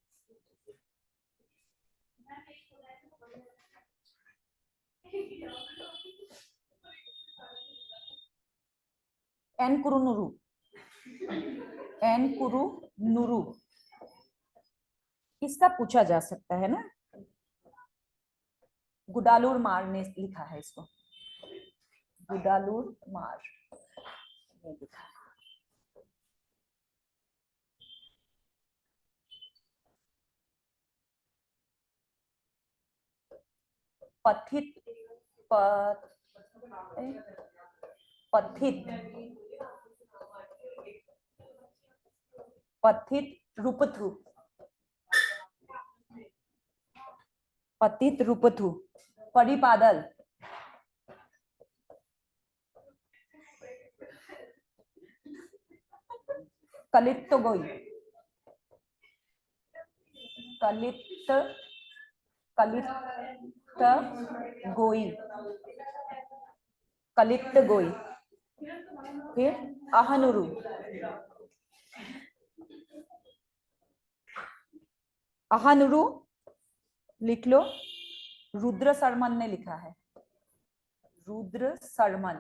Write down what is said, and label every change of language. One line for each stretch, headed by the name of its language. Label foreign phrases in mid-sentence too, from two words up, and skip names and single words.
Hindi: एन कुरु नुरु, एन कुरु नुरु, इसका पूछा जा सकता है ना। गुडालूर मार ने लिखा है इसको, गुडालूर मार ने लिखा है। पथित पथित पथित रूपथु, पतित रूपथु, परिपादल, कलित गोई, कलित कलित गोई, कलित गोई। फिर अहनुरु, अहनुरु लिख लो। रुद्र शर्मन ने लिखा है, रुद्र शर्मन।